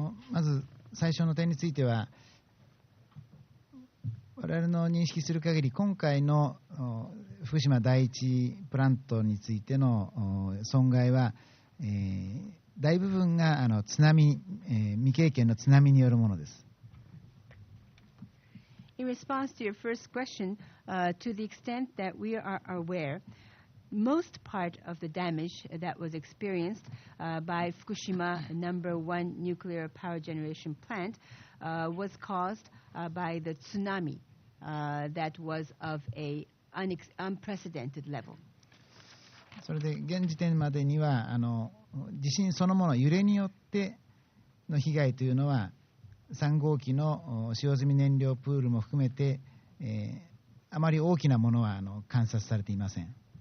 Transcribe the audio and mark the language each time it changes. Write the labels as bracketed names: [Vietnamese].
[Japanese] まず最初の点については、我々の認識する限り今回の福島第一プラントについての損害は、大部分が津波、未経験の津波によるものです。 [English] In response to your first question, to the extent that we are aware, most part of the damage that was experienced by Fukushima number 1 nuclear power generation plant was caused by the tsunami that was of a unprecedented level. [Japanese] それで現時点までには地震そのもの、揺れによっての被害というのは3号機の使用済み燃料プールも含めて、あまり大きなものは観察されていません。